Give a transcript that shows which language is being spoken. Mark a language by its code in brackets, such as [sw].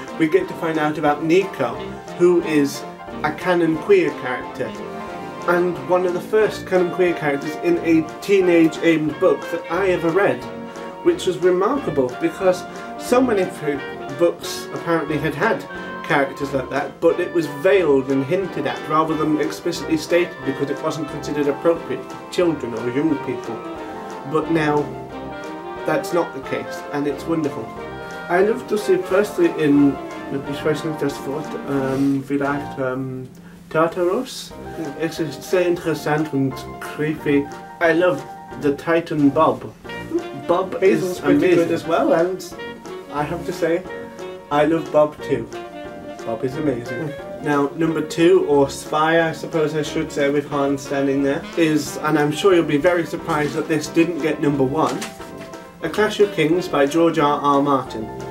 [en] We get to find out about Nico, who is a canon queer character, and one of the first canon queer characters in a teenage-aimed book that I ever read, which was remarkable because so many books apparently had characters like that, but it was veiled and hinted at rather than explicitly stated because it wasn't considered appropriate for children or young people. But now that's not the case, and it's wonderful. I love to see firstly in, [de] ich weiß nicht das Wort, vielleicht Tartarus. Es ist sehr interessant und creepy. [en] I love the Titan Bob. Bob is pretty good as well, and I have to say, I love Bob too. Bob is amazing. Now, number 2, or Spy, I suppose I should say, with Hans standing there, is, and I'm sure you'll be very surprised that this didn't get number 1, A Clash of Kings by George R.R. Martin.